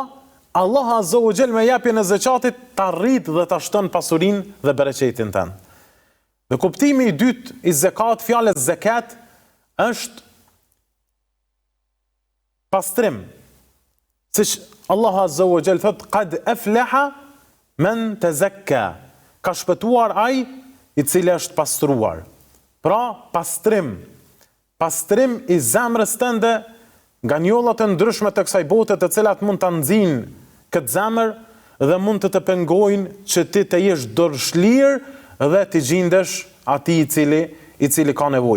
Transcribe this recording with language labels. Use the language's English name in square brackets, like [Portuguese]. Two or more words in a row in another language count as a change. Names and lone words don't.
[Albanian] Pra, Allah [Arabic] عز وجل [Albanian] me japjen e zakatit ta rrit dhe ta shton pasurinë dhe bereqetin tënd. Dhe kuptimi i dytë i zakat, fjalës zakat, është pastrim. Siç Allah [Arabic] عز وجل [Albanian] thot, [Arabic] قد أفلح من تزكى. [Albanian] Ka shpëtuar ai i cili është pastruar. Pra, pastrim. Pastrim i zemrës tënde nga njollat e ndryshme të kësaj bote, të cilat mund ta nxjinë këtë zemër dhe mund të pengojnë që ti të jesh dorëshlir dhe të gjendesh atij i cili ka nevojë.